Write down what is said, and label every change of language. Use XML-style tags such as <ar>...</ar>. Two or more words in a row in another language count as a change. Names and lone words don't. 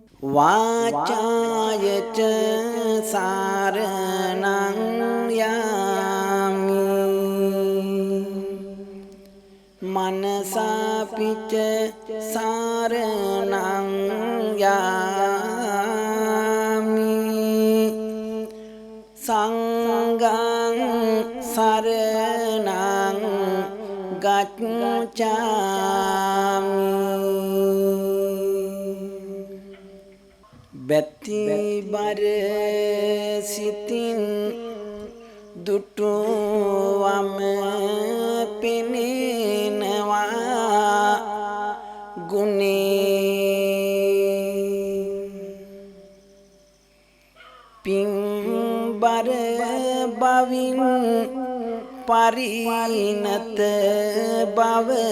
<pi>වාචායච සාරණං යාමි මනසාපිච සාරණං යාමි සංඝං සරණං ගච්ඡාමි</pi> <si>බැති බර සිතින් දුටුවම පෙනෙනවා ගුණේ පින්බර බවින් පරිණත බව</si>